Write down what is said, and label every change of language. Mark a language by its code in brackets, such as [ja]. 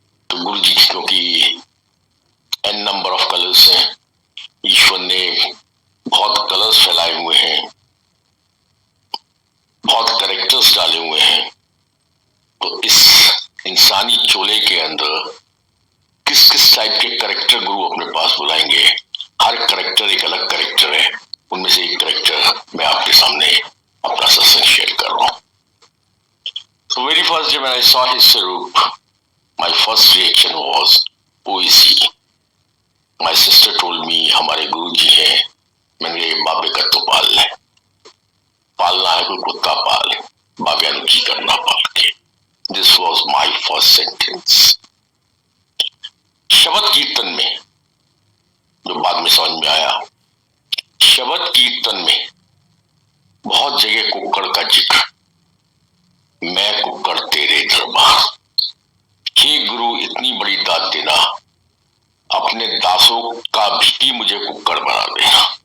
[hi] तो गुरुजी क्योंकि n number of colours हैं, ईश्वर ने बहुत कलर्स फैलाए हुए हैं, बहुत करेक्टर्स डाले हुए हैं, तो इस इंसानी चोले के अंदर किस किस टाइप के करेक्टर गुरु अपने पास बुलाएंगे। हर करेक्टर एक अलग करेक्टर है, उनमें से एक करेक्टर मैं आपके सामने अपना सत्संग शेयर कर रहा हूँ। [en] So very first day when I saw his Sarup, my first reaction was, who is he? My sister told me, [hi] हमारे गुरुजी हैं। मैंने कहा बाबे का तो पाल है, पालना है कोई कुत्ता पाल, बाबेयानुकी करना पाल के। [en] This was my first sentence. [hi] शब्द कीर्तन में जो बाद में समझ में आया, शब्द कीर्तन में बहुत जगह कुक्कड़ का जिक्र, मैं कुक्कड़ तेरे दरबार। हे गुरु इतनी बड़ी दाद देना, अपने दासों का भी मुझे कुक्कड़ बना देना।